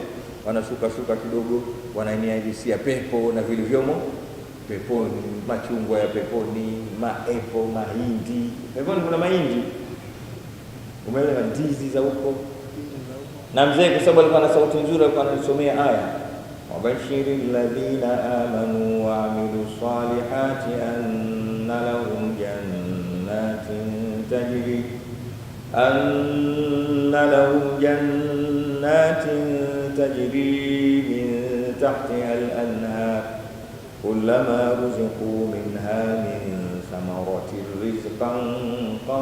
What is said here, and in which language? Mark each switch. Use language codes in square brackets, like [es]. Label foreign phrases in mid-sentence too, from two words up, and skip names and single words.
[sw] Wanashuka kidogo wananielezea pepo na vilivyomo peponi, machungwa ya peponi, maepo, mahindi. Peponi kuna mahindi, umeelewa, ndizi za huko. Na mzee kwa sababu alikuwa na sauti nzuri, alikuwa anasomea aya, [ar] وبشر الذين آمنوا وعملوا الصالحات أن لهم جنات تجري من تحتها الأنهار كلما رزقوا منها من ثمرة رزقا